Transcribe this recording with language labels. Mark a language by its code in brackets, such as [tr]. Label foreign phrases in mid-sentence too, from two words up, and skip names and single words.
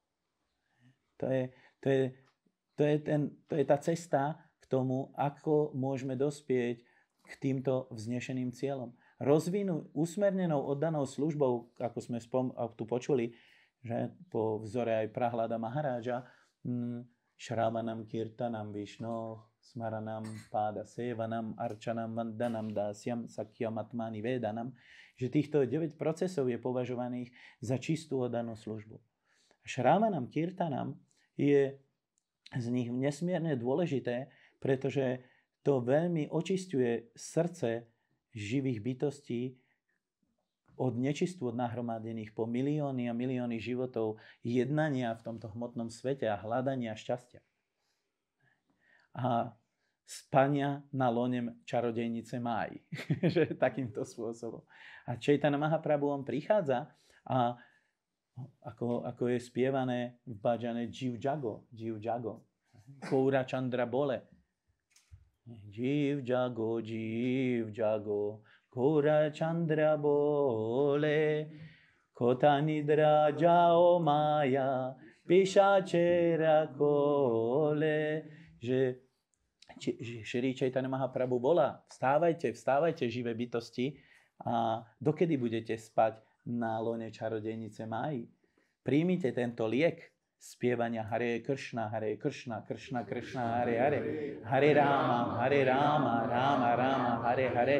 [sk] To je tá cesta k tomu, ako môžeme dospieť k týmto vznešeným cieľom. Rozvinúť usmernenou oddanou službou, ako sme tu počuli, že po vzore aj Prahlada Maharáža, [sa] Shravanam Kirtanam Vishno, Smaranam Páda Sevanam, Arčanam Vandanam Dasyam, Sakyam Atmani Vedanam, [sk] že týchto 9 procesov je považovaných za čistú oddanú službu. [sa] Shravanam Kirtanam [sk] je z nich nesmierne dôležité, pretože to veľmi očisťuje srdce živých bytostí od nečistôt nahromadených po milióny a milióny životov jednania v tomto hmotnom svete a hľadania šťastia. A spania na lone čarodejnice Máji. Takýmto spôsobom. A Chaitanya Mahaprabhu on prichádza a ako je spievané v bhajane Jiv Jago. [bn] গৌর চন্দ্র বলে। জীব জাগো, গৌর চন্দ্র বলে, কত নিদ্রা যাও মায়া, পিশাচীর কোলে, [sk] že Šri Chaitanya Mahaprabhu volá: vstávajte, živé bytosti, a dokedy budete spať na lone čarodejnice Máji? Príjmite tento liek spievania [sa] Hare Kršna, Kršna Kršna, Hare Hare, Hare Rama, Rama Rama, Hare Hare.